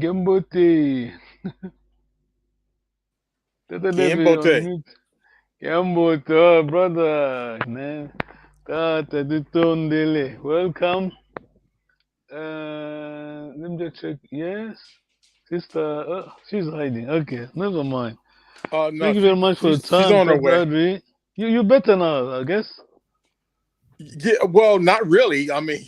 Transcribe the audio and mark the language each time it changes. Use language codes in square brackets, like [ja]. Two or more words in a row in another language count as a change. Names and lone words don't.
[kg] Gambote. Tata David Kimbote. [en] on mute. Gambote, oh, brother. Man. Tata Ditondele. Welcome. Let me just check. Yes. Sister, she's hiding. Okay, never mind. No, Thank you very much for the she's time, on her Tata way. Adri. You better now, I guess. Yeah, well, not really. I mean,